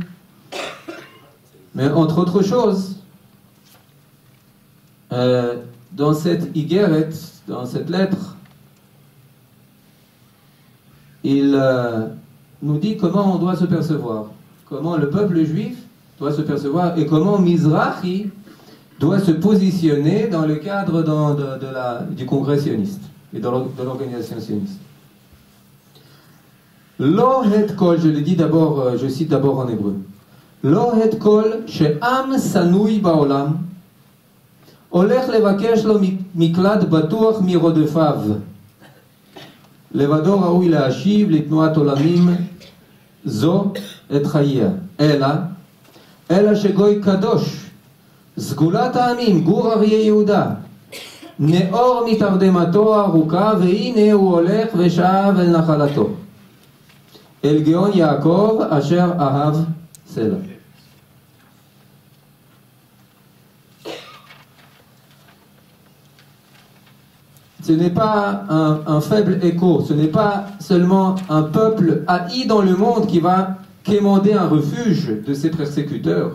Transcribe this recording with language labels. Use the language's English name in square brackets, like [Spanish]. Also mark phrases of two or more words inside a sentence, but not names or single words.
[French] Mais entre autres choses, dans cette Igeret, dans cette lettre, il nous dit comment on doit se percevoir, comment le peuple juif doit se percevoir et comment Mizrahi doit se positionner dans le cadre du congrès sioniste et de l'organisation sioniste. [Hebrew] לא הד קול, [French] je le dis d'abord, je cite d'abord en hébreu. [Hebrew] לא הד קול שעם שנוי בעולם הולך לבקש לו מקלט בטוח מרודפיו. לבדו ראוי להשיב לתנועת עולמים זו את חייה. אלא שגוי קדוש, סגולת העמים, גור אריה יהודה, נאור מתרדמתו הארוכה, והנה הוא הולך ושב אל נחלתו. אל גאון יעקב אשר אהב סלע. [French] Ce n'est pas un faible écho, ce n'est pas seulement un peuple haï dans le monde qui va quémander un refuge de ses persécuteurs.